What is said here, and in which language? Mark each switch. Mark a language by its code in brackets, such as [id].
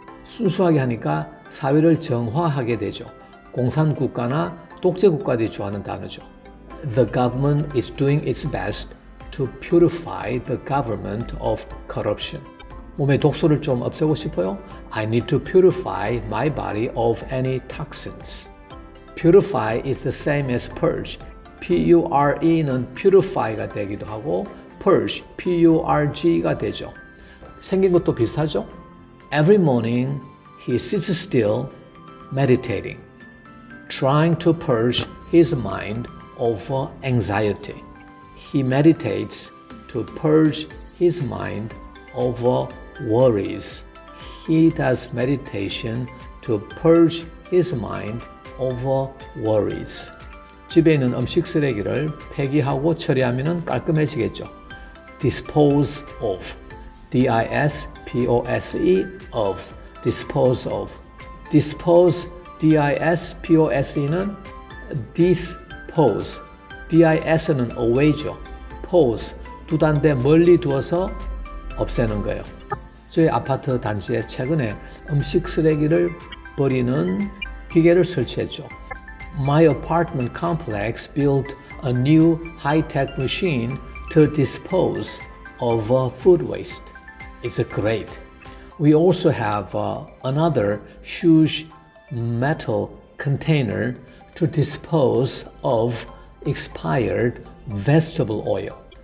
[ko] 순수하게 하니까 사회를 정화하게 되죠. 공산국가나 독재국가들이 좋아하는 단어죠. [en] The government is doing its best to purify the government of corruption. [ko] 몸의 독소를 좀 없애고 싶어요? [en] I need to purify my body of any toxins. Purify is the same as purge. [ko] P-U-R-E는 purify가 되기도 하고 purge, P-U-R-G가 되죠. 생긴 것도 비슷하죠? [en] Every morning he sits still meditating, trying to purge his mind of anxiety. He meditates to purge his mind of worries. He does meditation to purge his mind of worries. [ko] 집에 있는 음식 쓰레기를 폐기하고 처리하면 깔끔해지겠죠. [en] Dispose of. D-I-S-P-O-S-E of. Dispose of. Dispose, D-I-S-P-O-S-E는 dispose. D-I-S는 away죠. [ko] pose, 두 단대 멀리 두어서 없애는 거예요. 저희 아파트 단지에 최근에 음식 쓰레기를 버리는 기계를 설치했죠. [en] My apartment complex built a new high-tech machine to dispose of food waste. It's great. We also have another huge metal container to dispose of expired vegetable oil.